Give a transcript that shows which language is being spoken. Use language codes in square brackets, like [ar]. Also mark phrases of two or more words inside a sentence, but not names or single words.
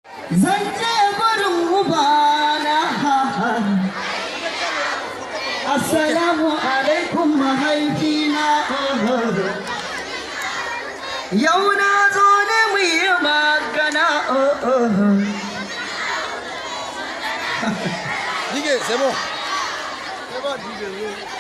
[ha] Zan je gurin ubana. Assalamu alaikum, mahaifina. Yau na zo ne mu yi magana. [fr] D J, c'est bon. C'est bon, D J, oui.